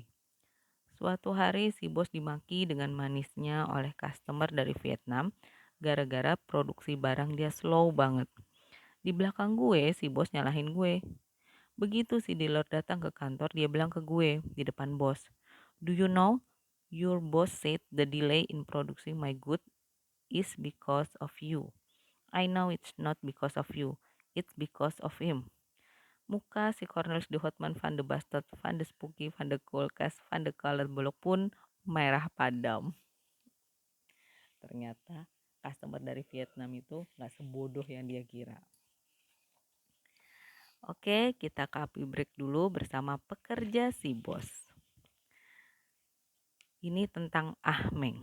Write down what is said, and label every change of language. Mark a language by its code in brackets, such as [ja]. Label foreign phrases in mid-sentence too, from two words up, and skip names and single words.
[id] Suatu hari si bos dimaki dengan manisnya oleh customer dari Vietnam gara-gara produksi barang dia slow banget. Di belakang gue si bos nyalahin gue. Begitu si dealer datang ke kantor, dia bilang ke gue di depan bos, [en] "Do you know, your boss said the delay in producing my good is because of you. I know it's not because of you, it's because of him." [id] Muka si Cornelis de Houtman van de Bastard, van de Spooky, van de Kolkas, van de Colourblok pun merah padam. Ternyata customer dari Vietnam itu gak sebodoh yang dia kira. Oke, kita [en] copy break [id] dulu bersama pekerja si bos. Ini tentang Ahmeng.